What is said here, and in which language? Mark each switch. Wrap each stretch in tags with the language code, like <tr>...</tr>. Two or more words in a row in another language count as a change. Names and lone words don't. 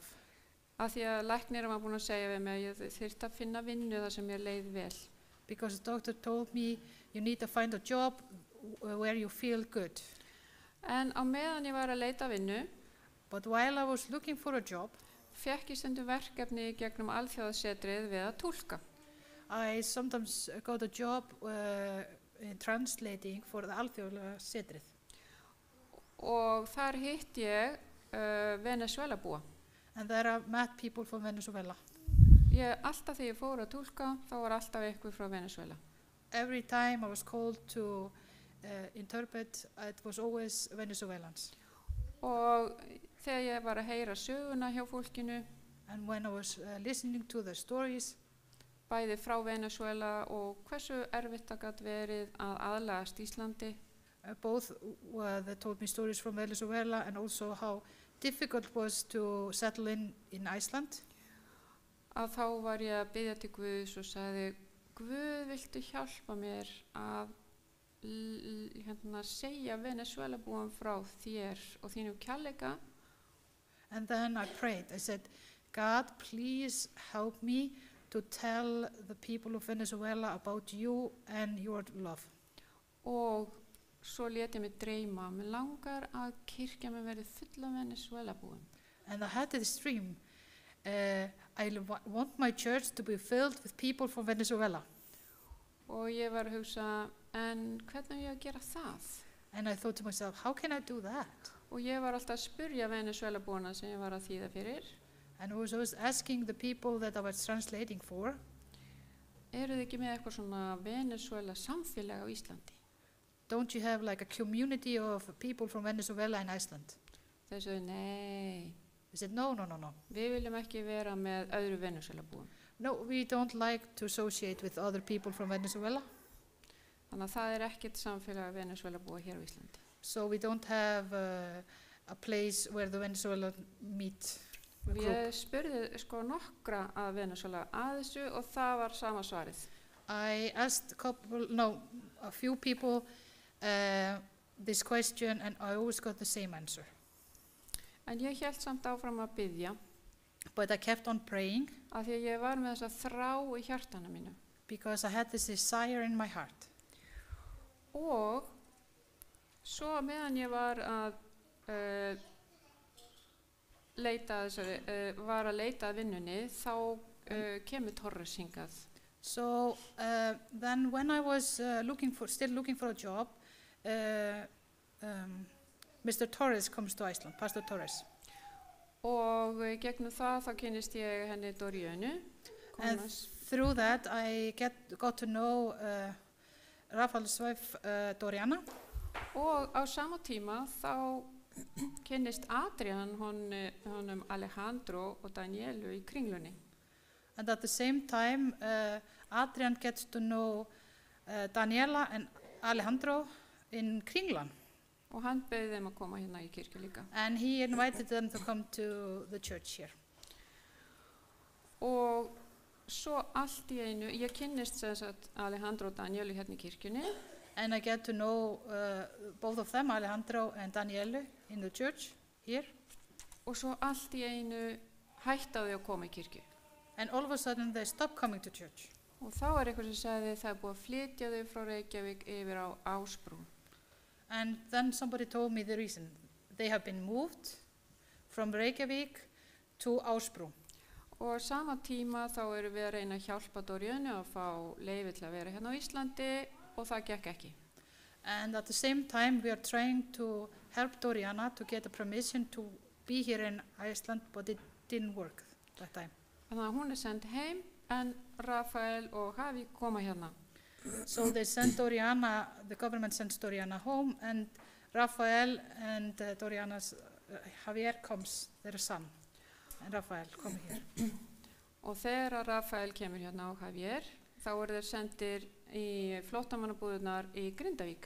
<is>Af því að læknirinn var búinn að segja við mig að ég þyrfti að finna vinnu þar sem mér leið vel.</is> <en>Because the doctor told me, you need to find a job where you feel good.</en> <is>En á meðan ég var að leita vinnu,</is> <en>But while I was looking for a job,</en> <is>fékk ég stundum verkefni gegnum alþjóðasetrið við að túlka.</is> <en>I sometimes got a job in translating for the alþjóðasetrið.</en> <is>Og þar hitt ég Venezuela búa.</is> <en>And there I met people from Venezuela.</en> <is>Alltaf þegar ég fór að túlka, þá var alltaf eitthvað frá Venezuela.</is> <en>Every time I was called to interpret, it was always Venezuelans.</en> <is>Og þegar ég var að heyra söguna hjá fólkinu,</is> <en>And when I was listening to the stories,</en> <is>bæði frá Venezuela og hversu erfitt það gat verið að aðlagast Íslandi,</is> <en>both they told me stories from Venezuela and also how difficult it was to settle in Iceland.</en> <is>að þá var ég að biðja til Guðs og sagði, Guð, viltu hjálpa mér að segja Venezuela búum frá þér og þínum kærleika.</is> <en>And then I prayed. I said, God, please help me to tell the people of Venezuela about you and your love.</en> <is>Og svo lét ég mig dreyma. Mér langar að kirkja mér verið full af Venezuela búum.</is> <en>And I had this dream. I want my church to be filled with people from Venezuela.</en> <is>Og ég var að hugsa, en hvernig ég að gera það?</is> <en>And I thought to myself, how can I do that?</en> <is>Og ég var alltaf að spurja Venezuela búana sem ég var að þýða fyrir.</is> <en>And I was always asking the people that I was translating for.</en> <is>eru þið ekki með eitthvað svona Venezuela samfélag á Íslandi?</is> <en>Don't you have like a community of people from Venezuela in Iceland?</en> <is>Þeir sögðu, nei,</is> <en>They said, no, no, no, no.</en> <is>við viljum ekki vera með öðru Venezuela búum.</is> <en>No, we don't like to associate with other people from Venezuela.</en> <is>Þannig að það ekkert samfélag Venezuela búa hér á Íslandi.</is> <en>So we don't have a place where the Venezuela meet a group.</en> <is>Ég spurði sko nokkra að Venezuela að þessu og það var sama svarið.</is> <en>I asked a few people this question and I always got the same answer.</en> <is>En ég hélt samt áfram að biðja</is> <en>But I kept on praying</en> <is>af því að ég var með þessa þrá í hjartanu mínu.</is> <en>because I had this desire in my heart.</en> <is>Og svo meðan ég var að leita að vinnunni þá kemur Torres hingað.</is> <en>So then when I was still looking for a job, Mr. Torres comes to Iceland, Pastor Torres.</en> <is>Og gegnum það þá kynnist ég henni Doriönu.</is> <en>And through that I got to know Rafael's wife Doriana.</en> <is>Og á sama tíma þá kynnist Adrian honum Alejandro og Danielu í Kringlunni.</is> <en>And at the same time Adrian gets to know Daniela and Alejandro in Kringlan.</en> <is>Og hann bauð þeim að koma hérna í kirkju líka.</is> <en>And he invited them to come to the church here.</en> <is>Og svo allt í einu, ég kynnist sem sagt Alejandro og Danielu hérna í kirkjunni.</is> <en>And I get to know both of them, Alejandro and Daniele, in the church here.</en> <is>Og svo allt í einu hætta þau að koma í kirkju.</is> <en>And all of a sudden they stop coming to church.</en> <is>Og þá eitthvað sem sagði það búið að flytja þau frá Reykjavík yfir á Ásbrú.</is> <en>And then somebody told me the reason. They have been moved from Reykjavík to Ásbrú.</en> <is>Og sama tíma þá erum við að reyna að hjálpa Doriönu að fá leyfi til að vera hérna á Íslandi og það gekk ekki.</is> <en>And at the same time we are trying to help Doriana to get a permission to be here in Iceland, but it didn't work that time.</en> <is>Þannig að hún send heim en Rafael og Javi koma hérna.</is> <en>So they sent Doriana, the government sends Doriana home, and Rafael and Doriana's Javier comes, their son, and Rafael come here.</en> <is>Og þegar Rafael kemur hérna á Javier, þá þeir sendir í flóttamannabúðunar í Grindavík.</is>